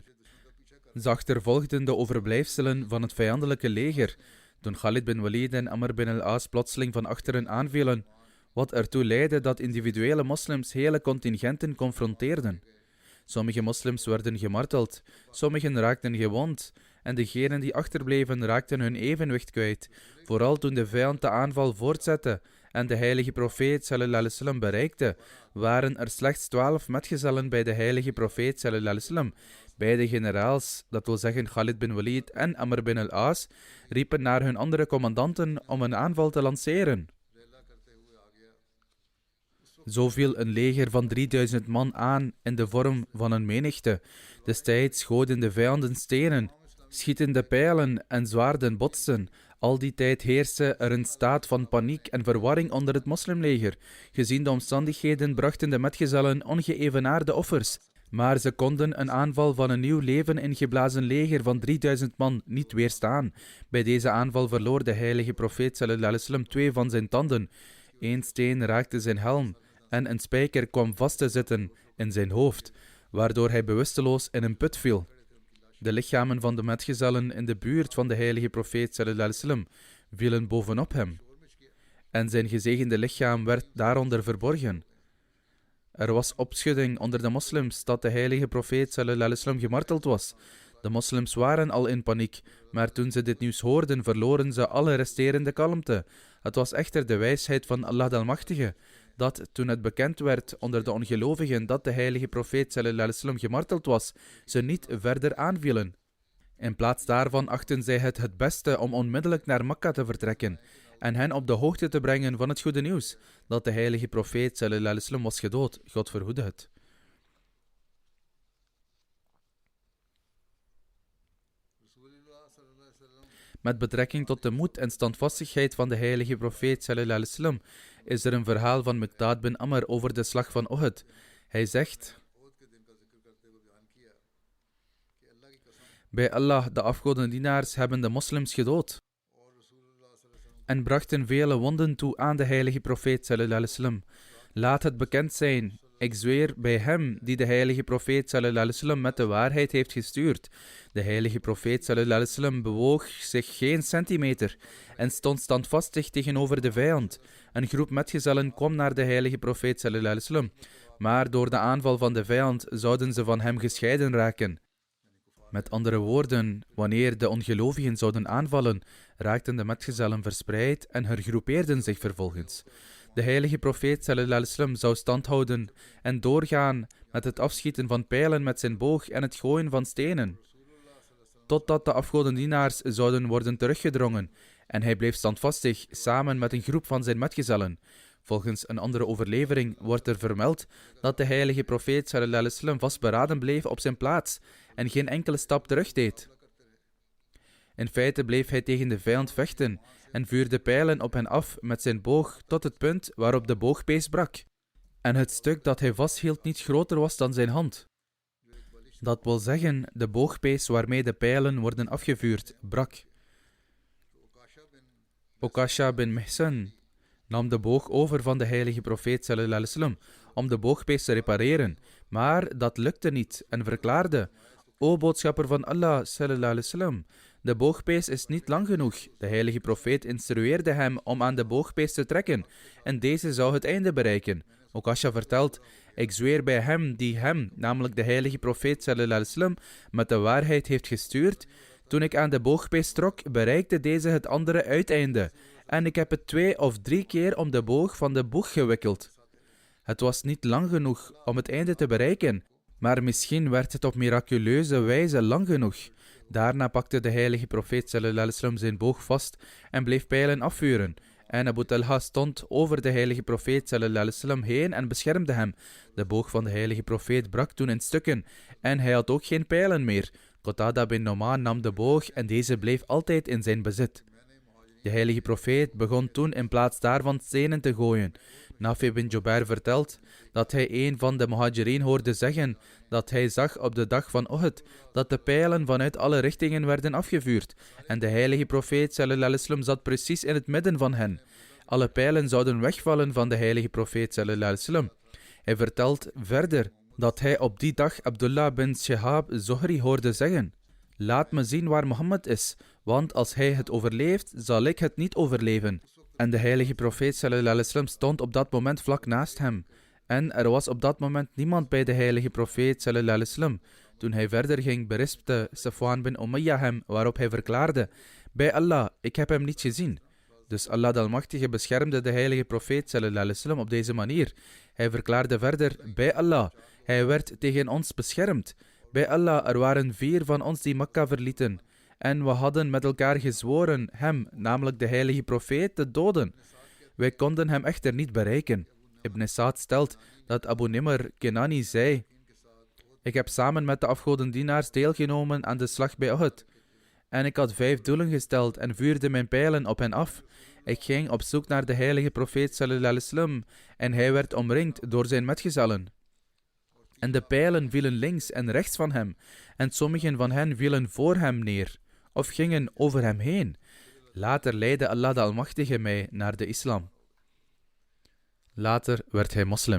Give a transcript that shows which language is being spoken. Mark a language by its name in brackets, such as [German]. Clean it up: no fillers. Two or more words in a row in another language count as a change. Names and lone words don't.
[Dutch] Ze achtervolgden de overblijfselen van het vijandelijke leger, toen Khalid bin Walid en Amr bin al-As plotseling van achteren aanvielen, wat ertoe leidde dat individuele moslims hele contingenten confronteerden. Sommige moslims werden gemarteld, sommigen raakten gewond, en degenen die achterbleven raakten hun evenwicht kwijt, vooral toen de vijand de aanval voortzette en de heilige profeet [Arabic] صلى الله عليه وسلم [Dutch] bereikte, waren er slechts 12 metgezellen bij de heilige profeet [Arabic] صلى الله عليه وسلم. [Dutch] Beide generaals, dat wil zeggen Khalid bin Walid en Amr bin al-As, riepen naar hun andere commandanten om een aanval te lanceren. Zo viel een leger van 3000 man aan in de vorm van een menigte. Destijds gooiden de vijanden stenen, schietende pijlen en zwaarden botsten. Al die tijd heerste er een staat van paniek en verwarring onder het moslimleger. Gezien de omstandigheden brachten de metgezellen ongeëvenaarde offers. Maar ze konden een aanval van een nieuw leven ingeblazen leger van 3000 man niet weerstaan. Bij deze aanval verloor de heilige profeet [Arabic] صلى الله عليه وسلم [Dutch] 2 van zijn tanden. 1 steen raakte zijn helm en een spijker kwam vast te zitten in zijn hoofd, waardoor hij bewusteloos in een put viel. De lichamen van de metgezellen in de buurt van de heilige profeet [Arabic] صلى الله عليه وسلم [Dutch] vielen bovenop hem, en zijn gezegende lichaam werd daaronder verborgen. Er was opschudding onder de moslims dat de heilige profeet [Arabic] صلى الله عليه وسلم [Dutch] gemarteld was. De moslims waren al in paniek, maar toen ze dit nieuws hoorden, verloren ze alle resterende kalmte. Het was echter de wijsheid van Allah de Almachtige, dat toen het bekend werd onder de ongelovigen dat de heilige profeet [Arabic] صلى الله عليه وسلم [Dutch] gemarteld was, ze niet verder aanvielen. In plaats daarvan achten zij het beste om onmiddellijk naar Mekka te vertrekken en hen op de hoogte te brengen van het goede nieuws, dat de heilige profeet [Arabic] صلى الله عليه وسلم [Dutch] was gedood. God verhoede het. Met betrekking tot de moed en standvastigheid van de heilige profeet [Arabic] صلى الله عليه وسلم [Dutch] is er een verhaal van Miqdaad bin Amr over de slag van Uhud. Hij zegt: bij Allah, de afgodendienaars hebben de moslims gedood en brachten vele wonden toe aan de heilige profeet [Arabic] صلى الله عليه وسلم. [Dutch] Laat het bekend zijn, ik zweer bij hem die de heilige profeet [Arabic] صلى الله عليه وسلم [Dutch] met de waarheid heeft gestuurd. De heilige profeet [Arabic] صلى الله عليه وسلم [Dutch] bewoog zich geen centimeter en stond standvastig tegenover de vijand. Een groep metgezellen kwam naar de heilige profeet [Arabic] صلى الله عليه وسلم, [Dutch] maar door de aanval van de vijand zouden ze van hem gescheiden raken. Met andere woorden, wanneer de ongelovigen zouden aanvallen, raakten de metgezellen verspreid en hergroepeerden zich vervolgens. De heilige profeet [Arabic] صلى الله عليه وسلم [Dutch] zou stand houden en doorgaan met het afschieten van pijlen met zijn boog en het gooien van stenen, totdat de afgodendienaars zouden worden teruggedrongen, en hij bleef standvastig samen met een groep van zijn metgezellen. Volgens een andere overlevering wordt er vermeld dat de heilige profeet [Arabic] صلى الله عليه وسلم [Dutch] vastberaden bleef op zijn plaats en geen enkele stap terugdeed. In feite bleef hij tegen de vijand vechten en vuurde pijlen op hen af met zijn boog tot het punt waarop de boogpees brak en het stuk dat hij vasthield niet groter was dan zijn hand. Dat wil zeggen, de boogpees waarmee de pijlen worden afgevuurd, brak. Okasha bin Mihsan nam de boog over van de heilige profeet [Arabic] صلى الله عليه وسلم [Dutch] om de boogpees te repareren, maar dat lukte niet en verklaarde: O boodschapper van Allah [Arabic] صلى الله عليه وسلم, [Dutch] de boogpees is niet lang genoeg. De heilige profeet instrueerde hem om aan de boogpees te trekken en deze zou het einde bereiken. Okasha vertelt: ik zweer bij hem die hem, namelijk de heilige profeet [Arabic] صلى الله عليه وسلم, [Dutch] met de waarheid heeft gestuurd. Toen ik aan de boogpees trok, bereikte deze het andere uiteinde en ik heb het 2 of 3 keer om de boog van de boeg gewikkeld. Het was niet lang genoeg om het einde te bereiken, maar misschien werd het op miraculeuze wijze lang genoeg. Daarna pakte de heilige profeet [Arabic] صلى الله عليه وسلم [Dutch] zijn boog vast en bleef pijlen afvuren. En Abu Talha stond over de heilige profeet [Arabic] صلى الله عليه وسلم [Dutch] heen en beschermde hem. De boog van de heilige profeet brak toen in stukken en hij had ook geen pijlen meer. Qatada bin Nu'man nam de boog en deze bleef altijd in zijn bezit. De heilige profeet begon toen in plaats daarvan stenen te gooien. Nafi bin Jubair vertelt dat hij een van de muhajirin hoorde zeggen dat hij zag op de dag van Uhud dat de pijlen vanuit alle richtingen werden afgevuurd. En de heilige profeet [Arabic] صلى الله عليه وسلم [Dutch] zat precies in het midden van hen. Alle pijlen zouden wegvallen van de heilige profeet [Arabic] صلى الله عليه وسلم. [Dutch] Hij vertelt verder dat hij op die dag Abdullah bin Shihab Zuhri hoorde zeggen: laat me zien waar Mohammed is, want als hij het overleeft, zal ik het niet overleven. En de heilige profeet [Arabic] صلى الله عليه وسلم [Dutch] stond op dat moment vlak naast hem. En er was op dat moment niemand bij de heilige profeet [Arabic] صلى الله عليه وسلم. [Dutch] Toen hij verder ging, berispte Safwan bin Umayyah hem, waarop hij verklaarde: bij Allah, ik heb hem niet gezien. Dus Allah de Almachtige beschermde de heilige profeet [Arabic] صلى الله عليه وسلم [Dutch] op deze manier. Hij verklaarde verder: bij Allah, hij werd tegen ons beschermd. Bij Allah, er waren 4 van ons die Mekka verlieten. En we hadden met elkaar gezworen hem, namelijk de heilige profeet, te doden. Wij konden hem echter niet bereiken. Ibn Sa'd stelt dat Abu Nimr Kenani zei: ik heb samen met de afgodendienaars deelgenomen aan de slag bij Uhud. En ik had 5 doelen gesteld en vuurde mijn pijlen op hen af. Ik ging op zoek naar de heilige profeet [Arabic] صلى الله عليه وسلم [Dutch] en hij werd omringd door zijn metgezellen. En de pijlen vielen links en rechts van hem, en sommigen van hen vielen voor hem neer, of gingen over hem heen. Later leidde Allah de Almachtige mij naar de islam. Later werd hij moslim.